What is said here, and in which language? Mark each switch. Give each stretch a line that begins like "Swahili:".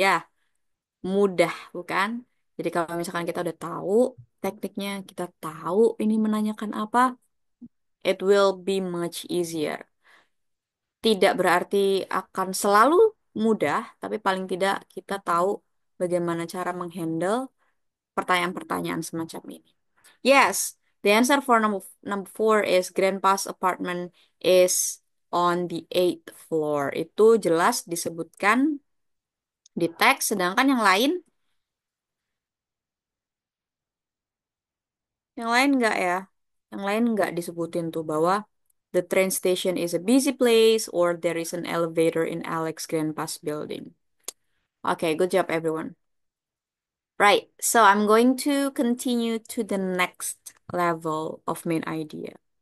Indonesian: Ya, mudah, bukan? Jadi kalau misalkan kita udah tahu tekniknya, kita tahu ini menanyakan apa,
English: it will be much easier.
Indonesian: Tidak berarti akan selalu mudah, tapi paling tidak kita tahu bagaimana cara menghandle pertanyaan-pertanyaan semacam ini.
English: Yes, the answer for number four is Grandpa's apartment is on the eighth floor.
Indonesian: Itu jelas disebutkan di teks, sedangkan yang lain enggak ya. Yang lain enggak disebutin tuh bahwa
English: the train station is a busy place or there is an elevator in Alex Grandpa's building. Okay, good job everyone. Right, so I'm going to continue to the next level of main idea.